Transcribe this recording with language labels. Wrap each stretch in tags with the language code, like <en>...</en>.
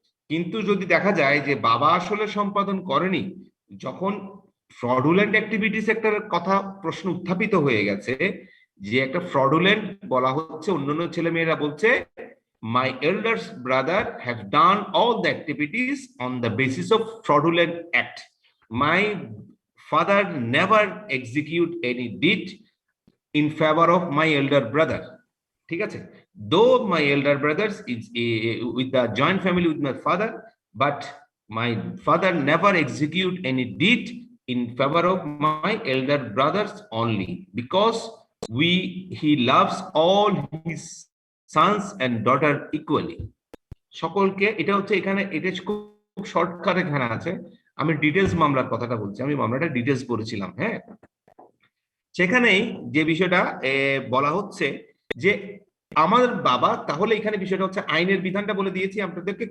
<bn>কিন্তু যদি দেখা যায় যে বাবা আসলে সম্পাদন করেনি, যখন ফ্রডুলেন্ট অ্যাক্টিভিটিস একটা কথা প্রশ্ন উত্থাপিত হয়ে গেছে, যে একটা ফ্রডুলেন্ট বলা হচ্ছে, অন্যান্য ছেলেমেয়েরা বলছে</bn> <en>my elder brother have done all the activities on the basis of fraudulent act. My father never execute any deed in favor of my elder brother.</en> <bn>ঠিক আছে?</bn> <en>Though my elder brothers is with the joint family with my father, but my father never execute any deed in favor of my elder brothers only, because he loves all his sons and daughter equally.</en> <bn>সকলকে, এটা হচ্ছে এখানে, এটা খুব shortcut এখানে আছে। আমি details মামলার কথাটা বলছি, আমি মামলাটা ডিটেলস পড়েছিলাম। হ্যাঁ, সেখানেই যে বিষয়টা বলা হচ্ছে যে আমার বাবা, তাহলে এখানে বিষয়টা হচ্ছে আইনের বিধানটা বলে দিয়েছি আপনাদেরকে।</bn>